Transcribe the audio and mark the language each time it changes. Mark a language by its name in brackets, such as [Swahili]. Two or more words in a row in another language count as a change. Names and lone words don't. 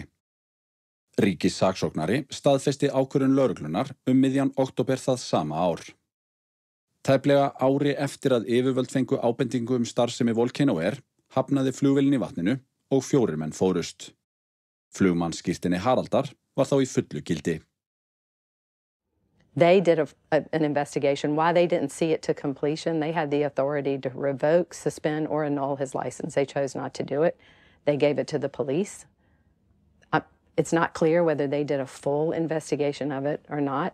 [Icelandic] Ríkissaksóknari staðfesti ákvörðun lögreglunnar miðjan október það sama ár. Tæplega ári eftir að yfirvöld fengu ábendingu starfsemi Volcano Air hafnaði flugvélin í vatninu og 4 menn fórust. Flugmannsskírteini Haraldar var þá í fullu gildi. [English] They did an investigation. Why they didn't see it to completion, they had the authority to revoke, suspend, or annul his license. They chose not to do it. They gave it to the police. It's not clear whether they did a full investigation of it or not.